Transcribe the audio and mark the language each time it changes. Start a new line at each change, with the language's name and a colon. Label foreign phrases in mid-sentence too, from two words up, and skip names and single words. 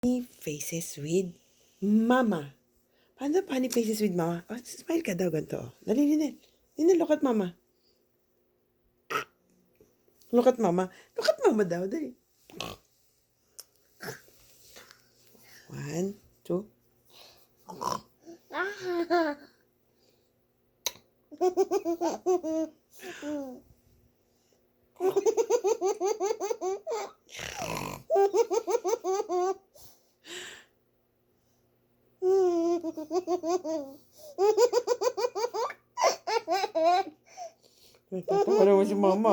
English: Funny faces with mama. Paano funny faces with mama?
Filipino: Oh, smile ka daw ganito. Dali,
English: Linel. Linel, look at mama. Look at mama. Look at mama daw. Dali. 1, 2.
Filipino: Pinagtatawanan mo si mama.